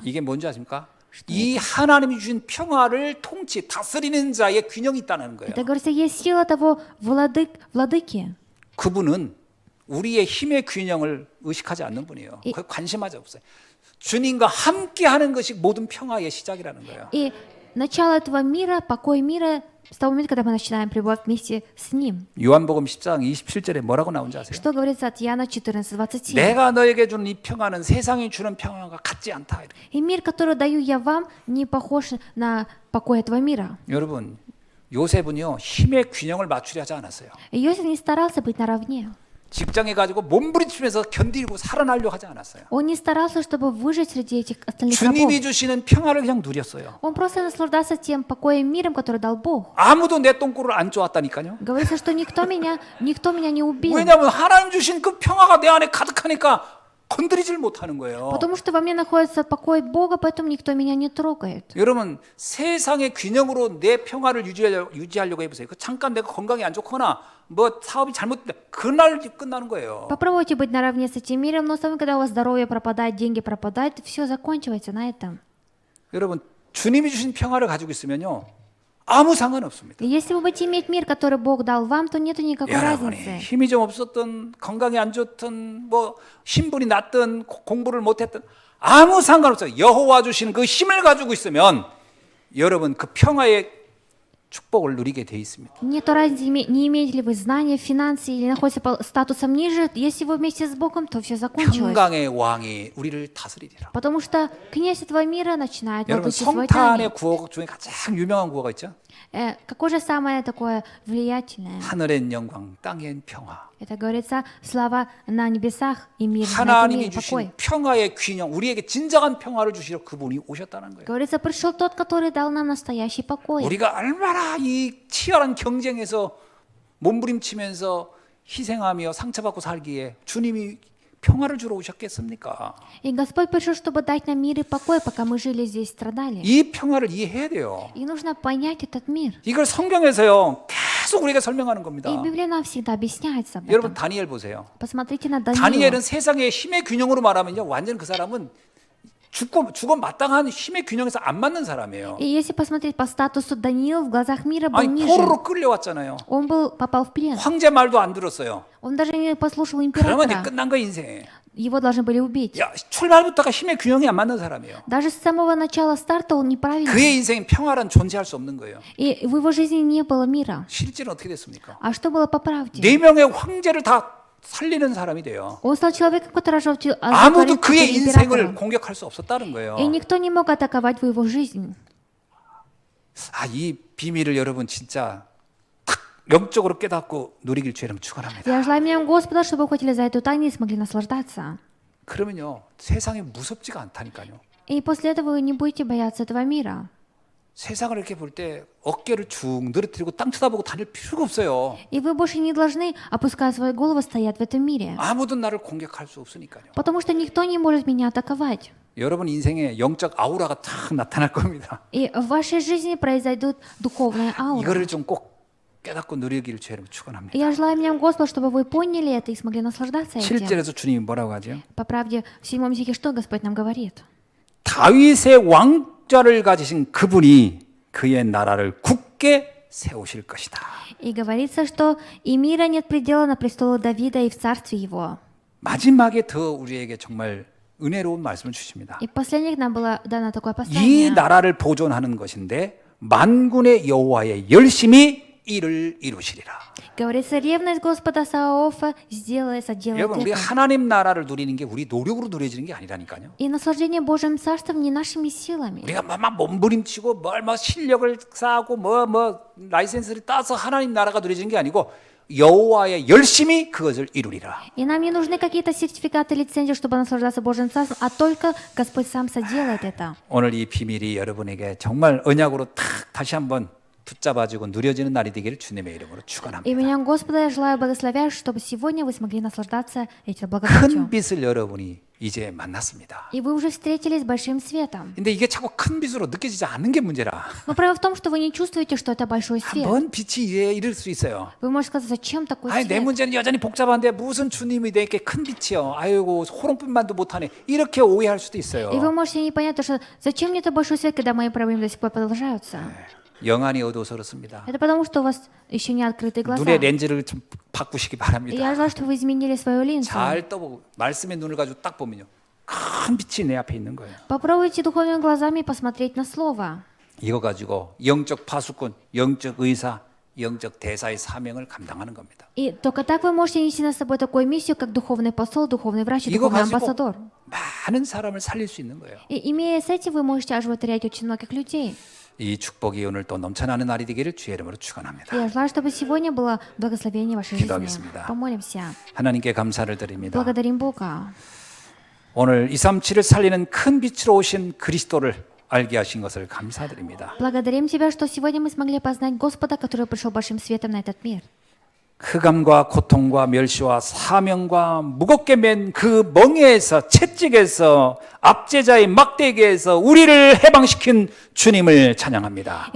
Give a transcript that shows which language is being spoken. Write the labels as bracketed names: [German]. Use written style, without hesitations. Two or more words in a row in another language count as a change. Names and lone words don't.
[Korean] 이게 뭔지 아십니까? 이 하나님이 주신 평화를 다스리는 자의 균형이 있다는 거예요. [Russian] Это говорится, есть сила того владыки. [Korean] 그분은 우리의 힘의 균형을 의식하지 않는 분이에요. 그에 관심하지 없어요. 주님과 함께하는 것이 모든 평화의 시작이라는 거예요. [Russian] И начало этого мира, покой мира, с того момента, когда мы начинаем пребывать вместе с Ним. [Korean] 요한복음 10장 27절에 뭐라고 나온지 아세요? [Russian] Что говорится от Иоанна 14:27. [Korean] 내가 너에게 주는 이 평화는 세상이 주는 평화가 같지 않다. 이렇게. [Russian] И мир, который даю я вам, не похож на покой этого мира. [Korean] 여러분, 요셉은요 힘의 균형을 맞추려 하지 않았어요. [Russian] И Иосиф не старался быть наравне. [Korean] 직장에 가지고 몸부림치면서 견디고 살아나려고 하지 않았어요. [Russian] Он не старался, чтобы выжить среди этих остальных 주님이 рабов. [Korean] 주시는 평화를 그냥 누렸어요. [Russian] Он просто наслаждался тем покоем и миром, который дал Бог. [Korean] 아무도 내 똥꼬를 안 쪼았다니까요. [Russian] Говорится, что никто меня не убил. [Korean] 왜냐하면 하나님 주신 그 평화가 내 안에 가득하니까 건드리질 못하는 거예요. [Russian] Потому что во мне находится покой Бога, поэтому никто меня не трогает. [Korean] 여러분 세상의 균형으로 내 평화를 유지하려고 해보세요. 그 잠깐 내가 건강이 안 좋거나 뭐 사업이 잘못됐다. 그날 끝나는 거예요. [Russian] Попробуйте быть наравне с этим миром, но самое, когда у вас здоровье пропадает, деньги пропадают, все заканчивается на этом. [Korean] 여러분 주님이 주신 평화를 가지고 있으면요 아무 상관없습니다. [Russian] И если вы будете иметь мир, который Бог дал вам, то нету никакой 여러분이 разницы. [Korean] 힘이 좀 없었든 건강이 안 좋든 뭐 신분이 낮든 공부를 못했든 아무 상관없어요. 여호와 주신 그 힘을 가지고 있으면 여러분 그 평화의 축복을 누리게 돼 있습니다. [Russian] Нету разницы, не имеете ли вы знания, финансы или находитесь по статусом ниже. Если вы вместе с Богом, то все закончилось. [Korean] 평강의 왕이 우리를 다스리리라. [Russian] Потому что князь этого мира начинает 여러분 владычить свой 성탄의 тайны. [Korean] 구호 중에 가장 유명한 구호가 있죠. [Russian] Какое же самое такое влиятельное? [Korean] 하늘엔 영광, 땅엔 평화. [Russian] Это говорится, слава на небесах и мир на этом 하나님이 мире, покой. [Korean] 주신 평화의 균형, 우리에게 진정한 평화를 주시려 그분이 오셨다는 거예요. [Russian] Говорится, пришел тот, который дал нам настоящий покой. [Korean] 우리가 얼마나 이 치열한 경쟁에서 몸부림치면서 희생하며 상처받고 살기에 주님이 평화를 주러 오셨겠습니까? [Russian] И Господь пришел, чтобы дать нам мир и покой, пока мы жили здесь, страдали. [Korean] 이 평화를 이해해야 돼요. [Russian] И нужно понять этот мир. [Korean] 이걸 성경에서요 계속 우리에게 설명하는 겁니다. [Russian] И Библия нам всегда объясняется об 여러분 этом. [Korean] 다니엘 보세요. [Russian] Посмотрите на Даниила. [Korean] 다니엘은 세상의 힘의 균형으로 말하면요 완전 그 사람은 죽어 마땅한 힘의 균형에서 안 맞는 사람이에요. [Russian] И если посмотреть по статусу, Даниил в глазах мира был 아니 ниже. [Korean] 포로로 끌려왔잖아요. [Russian] Он попал в плен. [Korean] 황제 말도 안 들었어요. [Russian] Он даже не послушал [Korean] 그러면 이제 [Russian] императора. [Korean] 끝난 거 인생. [Russian] его должны были убить. [Korean] 야, 출발부터가 힘의 균형이 안 맞는 사람이에요. [Russian] Даже с самого начала старта он неправильный. [Korean] 그의 인생은 평화란 존재할 수 없는 거예요. [Russian] И в его жизни не было мира. [Korean] 실제는 어떻게 됐습니까? [Russian] А что было по правде? [Korean] 4명의 황제를 다 살리는 사람이 돼요. [Russian] Он стал человеком, который [Korean] 아무도 그의 인생을 [Russian] императора. [Korean] 공격할 수 없었다는 거예요. [Russian] И никто не мог атаковать его жизнь. [Korean] 아, 이 비밀을 여러분 진짜 탁 영적으로 깨닫고 누리길 주의를 축원합니다. [Russian] Я желаю именем Господа, чтобы вы хотели за эту тайну и смогли наслаждаться. [Korean] 그러면요, 세상이 무섭지가 않다니까요. [Russian] И после этого вы не будете бояться этого мира. [Korean] 세상을 이렇게 볼 때 어깨를 쭉 늘어뜨리고 땅 쳐다보고 다닐 필요가 없어요. [Russian] И вы больше не должны, опуская свою голову, стоять в этом мире. [Korean] 아무도 나를 공격할 수 없으니까요. [Russian] Потому что никто не может меня атаковать. [Korean] 여러분 인생에 영적 아우라가 탁 나타날 겁니다. [Russian] И в вашей жизни произойдут духовная аура. [Korean] 이거를 좀 꼭 깨닫고 누리기를 주의를 축원합니다. [Russian] И я желаю именем Господа, чтобы вы поняли это и смогли наслаждаться этим. [Korean] 7절에서 주님이 뭐라고 하죠? [Russian] По правде, в 7 стихе что Господь нам говорит? [Korean] 다윗의 왕좌를 가지신 그분이 그의 나라를 굳게 세우실 것이다. [Russian] И говорится, что и мира нет предела на престолу Давида и в царстве его. [Korean] 마지막에 더 우리에게 정말 은혜로운 말씀을 주십니다. [Russian] И последних нам было дано такое 이 послание. [Korean] 나라를 보존하는 것인데 만군의 여호와의 열심히 이를 이루시리라. [Russian] Говорится, ревность Господа Саофа соделает [Korean] 여러분 우리 [Russian] это. [Korean] 하나님 나라를 누리는 게 우리 노력으로 누려지는 게 아니라니까요. [Russian] И наслаждение Божьим Царством не нашими силами. [Korean] 우리가 막 몸부림치고 뭘 실력을 쌓고 뭐 라이센스를 따서 하나님 나라가 누려지는 게 아니고 여호와의 열심히 그것을 이루리라. [Russian] И нам не нужны какие-то сертификаты, лицензии, чтобы наслаждаться Божьим Царством, а только Господь сам соделает это. [Korean] 오늘 이 비밀이 여러분에게 정말 언약으로 탁 다시 한번 붙잡아주고 누려지는 날이 되기를 주님의 이름으로 축원합니다. [Russian] Именем Господа я желаю благословять, чтобы сегодня вы смогли наслаждаться этим благодатью. [Korean] 큰 빛을 여러분이 이제 만났습니다. [Russian] И вы уже встретились с большим светом. [Korean] 근데 이게 자꾸 큰 빛으로 느껴지지 않는 게 문제라. [Russian] Но право в том, что вы не чувствуете, что это большой свет. [Korean] 뭔 빛이 이럴 수 있어요. [Russian] Вы можете сказать, зачем такой 아니 내 свет? [Korean] 문제는 여전히 복잡한데 무슨 주님이 내게 큰 빛이요. 아이고 호롱빛만도 못하네. 이렇게 오해할 수도 있어요. [Russian] И вы можете не понять, что зачем мне это большой свет, когда мои проблемы до сих пор продолжаются. [Korean] 영안이 어두워서 그렇습니다. [Russian] Это потому, что у вас еще не открытые глаза. [Korean] 눈의 렌즈를 좀 바꾸시기 И 바랍니다. [Russian] я желаю, чтобы вы изменили свою линзу. [Korean] 잘 떠보고 말씀의 눈을 가지고 딱 보면요. 큰 빛이 내 앞에 있는 거예요. [Russian] Попробуйте духовными глазами посмотреть на Слово. [Korean] 이거 가지고 영적 파수꾼, 영적 의사, 영적 대사의 사명을 감당하는 겁니다. [Russian] И только так вы можете нести на собой такую миссию, как духовный посол, духовный врач и 이거 духовный 가지고 амбассадор. [Korean] 많은 사람을 살릴 수 있는 거예요. [Russian] И имея с этим, вы можете оживотворять очень многих людей. [Korean] 이 축복이 오늘 또 넘쳐나는 날이 되기를 주의 이름으로 축원합니다. [Russian] И я желаю, чтобы сегодня было благословение вашей жизни. [Korean] 기도하겠습니다. [Russian] Помолимся. [Korean] 하나님께 감사를 드립니다. [Russian] Благодарим Бога. [Korean] 오늘 237을 살리는 큰 빛으로 오신 그리스도를 알게 하신 것을 감사드립니다. [Russian] Благодарим Тебя, что сегодня мы смогли познать Господа, который пришел большим светом на этот мир. [Korean] 흑암과 고통과 멸시와 사명과 무겁게 맨 그 멍에에서 채찍에서 압제자의 막대기에서 우리를 해방시킨 주님을 찬양합니다.